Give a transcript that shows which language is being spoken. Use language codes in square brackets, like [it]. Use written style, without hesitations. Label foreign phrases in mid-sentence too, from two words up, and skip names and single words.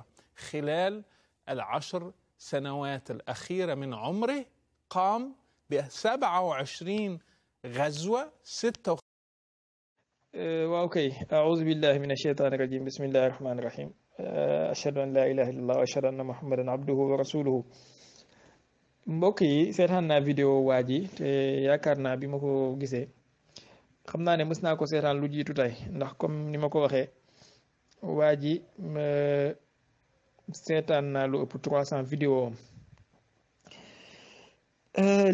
[ar] خلال 10 سنوات الأخيرة من عمره قام ب27 غزوة. اوكي، أعوذ بالله من الشيطان الرجيم. بسم الله الرحمن الرحيم. أشهد أن لا إله إلا الله وأشهد أن محمدا عبده ورسوله. [wo] mbokk yi seetaan naa vidéo waa ji te yaakaar naa bi ma ko gisee xam naa ne mës naa ko seetaan lu jiitu tey, ndax comme ni ma ko waxee waa ji seetaan naa lu ëpp 300 vidéo am.